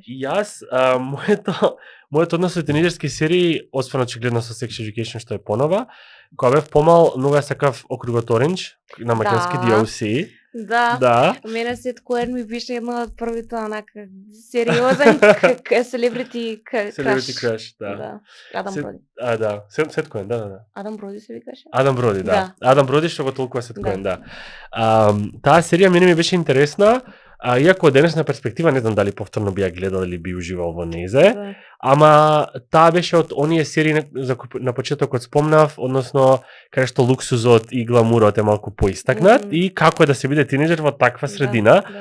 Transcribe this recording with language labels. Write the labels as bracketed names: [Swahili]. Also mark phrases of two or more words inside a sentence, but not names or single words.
[Macedonian] Јас, моето однос со тинејџерски серии, освен очигледно со Sex Education што е понова, кога бев помал, многу сакав Округот Ориндж, на македонски DOC. Да. Мене Сет Коен ми беше една од првите онака сериозен [English] celebrity crush. [Macedonian] Да. Адам Броди. Да. Сет Коен, да. Адам Броди се викаше? Адам Броди, да. Адам Броди што го толкува Сет Коен, да. Таа серија мене ми беше интересна, иако од денешна перспектива не знам дали повторно би ја гледал или би уживал во незе, ама таа беше од оние серии за кои на почетокот спомнав, односно каде што луксузот и гламурот е малку поистакнат и како е да се биде тинеџер во таква средина.